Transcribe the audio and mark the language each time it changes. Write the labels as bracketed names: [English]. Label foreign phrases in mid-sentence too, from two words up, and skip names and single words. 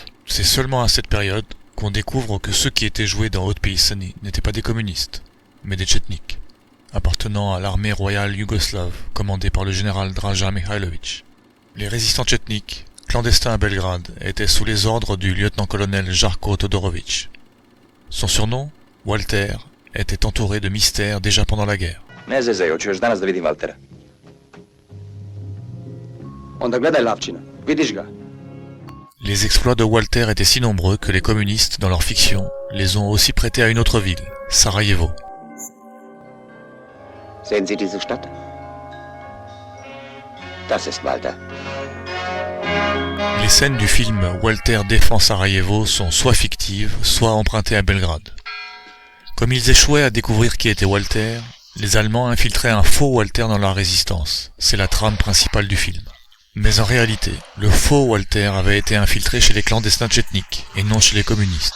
[French] C'est seulement à cette période qu'on découvre que ceux qui étaient joués dans Hot Pisani n'étaient pas des communistes, mais des tchétniks, appartenant à l'armée royale yougoslave, commandée par le général Draža Mihailović. Les résistants tchétniks, clandestins à Belgrade, étaient sous les ordres du lieutenant-colonel Jarko Todorović. Son surnom, Walter, était entouré de mystères déjà pendant la guerre. [Serbian] Ne zezaj, hoću još danas da vidim Valtera. Onda gledaj Lavčina, vidiš ga. [French] Les exploits de Walter étaient si nombreux que les communistes, dans leur fiction, les ont aussi prêtés à une autre ville, Sarajevo. [German] Sehen Sie diese Stadt? Das ist Walter. [French] Les scènes du film Walter défend Sarajevo sont soit fictives, soit empruntées à Belgrade. Comme ils échouaient à découvrir qui était Walter, les Allemands infiltraient un faux Walter dans la résistance. C'est la trame principale du film. Mais en réalité, le faux Walter avait été infiltré chez les clandestins tchétniks, et non chez les communistes.